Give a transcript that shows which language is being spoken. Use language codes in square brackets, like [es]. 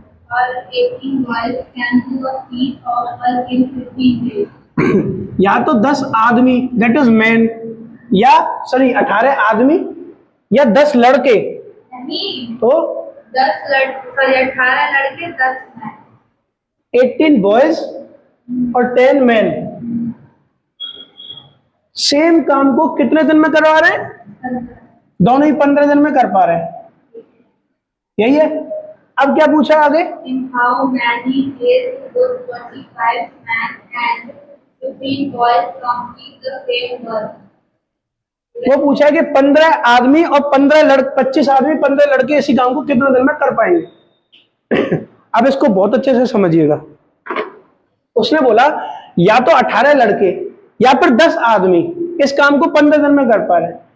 [en] or 18 boys can do a feat of work in 15 days. [hi] या तो 10 आदमी [en] that is man, [hi] या sorry 18 आदमी या 10 लड़के, नहीं, तो 18 लड़के 10 मैन, 18 बॉयज और 10 मैन सेम काम को कितने दिन में करवा रहे हैं? दोनों ही 15 दिन में कर पा रहे हैं, यही है। अब क्या पूछा आगे? [en] In how many days would 25 men and 15 boys complete the same work? [hi] वो पूछा है कि 15 आदमी और 25 आदमी 15 लड़के इसी काम को कितने दिन में कर पाएंगे? अब इसको बहुत अच्छे से समझिएगा। उसने बोला या तो 18 लड़के या फिर 10 आदमी इस काम को 15 दिन में कर पा रहे हैं।